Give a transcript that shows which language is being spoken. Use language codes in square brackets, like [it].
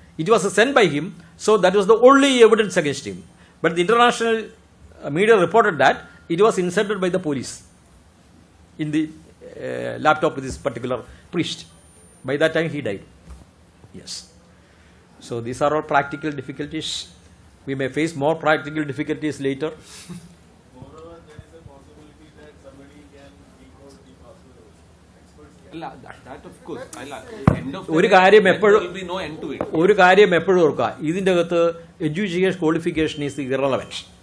[en] It was send by him, so that was the only evidence against him. But the international media reported that it was inserted by the police in the laptop of this particular priest. By that time he died. Yes. So these are all practical difficulties. We may face more practical difficulties later. Moreover, there is a possibility that somebody can decode the password. That of course. End of [ml] ഒരു കാര്യം എപ്പോഴും [en] will be no end to it. [ml] ഒരു കാര്യം എപ്പോഴും ഓർക്കുക, ഇതിൻ്റെ അകത്ത് education qualification [en] Is irrelevant.